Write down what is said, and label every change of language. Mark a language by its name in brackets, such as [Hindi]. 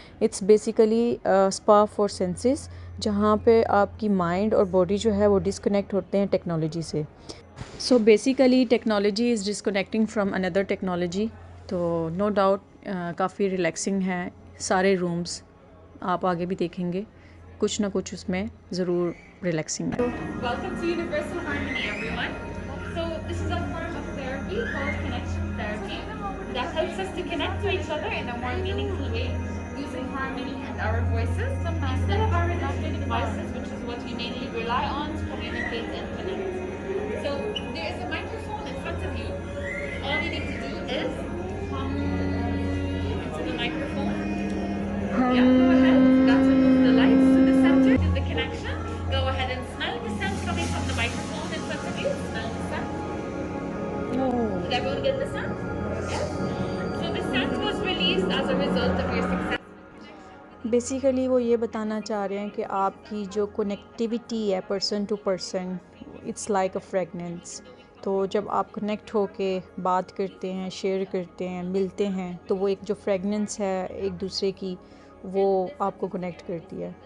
[English] it's basically spa for senses, [Hindi] जहाँ पे आपकी माइंड और बॉडी जो है वो डिस्कनेक्ट होते हैं टेक्नोलॉजी से। [English] So basically technology is disconnecting from another technology. [Hindi] तो नो डाउट काफ़ी रिलैक्सिंग है सारे रूम्स। आप आगे भी देखेंगे कुछ ना कुछ उसमें ज़रूर रिलैक्सिंग है। [English] Welcome to Universal Harmony, everyone. So this is a form of therapy called connection therapy that helps us to connect to each other in a more meaningful way using harmony and our voices instead of our electronic devices, which is what we mainly rely on to communicate and connect. So there is a microphone in front of you. All you need to do is hum into the microphone. Yeah, go ahead. That's to move the lights to the center. Do the connection. Go ahead and smell the scent coming from the microphone in front of you. Smell the scent. Did everyone get the scent? Yes. So the scent was released as a result of your successful. [Hindi] Basically वो ये बताना चाह रहे हैं कि आपकी जो connectivity है [English] Person to person, it's like a fragrance. [Hindi] तो जब आप कनेक्ट होके बात करते हैं, शेयर करते हैं, मिलते हैं, तो वो एक जो फ्रेगनेंस है एक दूसरे की, वो आपको कनेक्ट करती है।